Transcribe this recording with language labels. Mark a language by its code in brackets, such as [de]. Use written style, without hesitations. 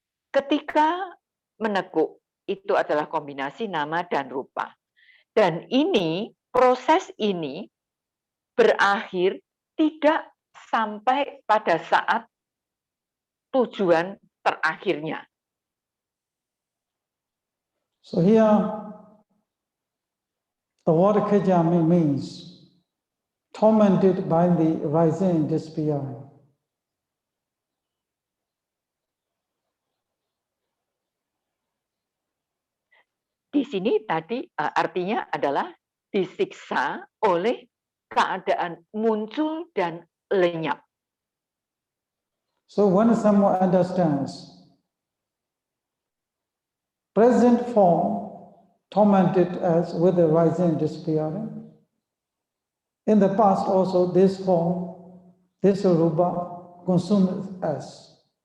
[id] Ketika menekuk, itu adalah kombinasi nama dan rupa. Dan ini, proses ini berakhir tidak sampai pada saat tujuan terakhirnya. [en] So here, the word kejami means tormented by the rising and disappearing. [id] Di sini tadi artinya adalah disiksa oleh keadaan muncul dan lenyap. [en] So when someone understands present form tormented us with the rising and disappearing, in the past also this form, this rupa consumes us.